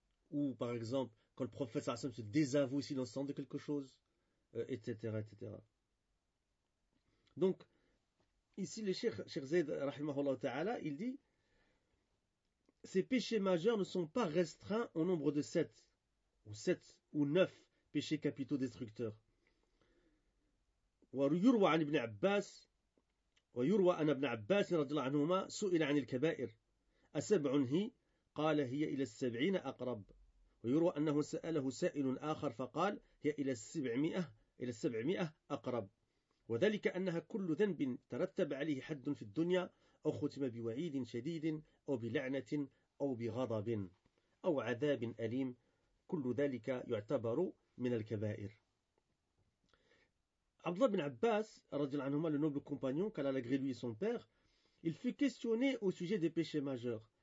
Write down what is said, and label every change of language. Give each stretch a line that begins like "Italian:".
French: Ou par exemple, quand le prophète
Arabic: sallallahu alayhi wa sallam
French: se désavoue s'il en sent de quelque chose, etc., etc. Donc, ici, le Cheikh Zayd,
Arabic: rahimahullah ta'ala,
French: il dit, ces péchés majeurs ne sont pas restreints au nombre de sept, ou sept ou neuf péchés capitaux destructeurs.
Arabic: ويروى عن ابن عباس ويروى أن ابن عباس رضي الله عنهما سئل عن الكبائر أسبع هي قال هي إلى السبعين أقرب ويروى أنه سأله سائل آخر فقال هي إلى السبعمائة أقرب وذلك أنها كل ذنب ترتب عليه حد في الدنيا أو ختم بوعيد شديد أو بلعنة أو بغضب أو عذاب أليم كل ذلك يعتبر من الكبائر.
French: Abdullah bin Abbas, le noble compagnon, qu'Allah l'agré lui et son père, il fut questionné au sujet des péchés majeurs.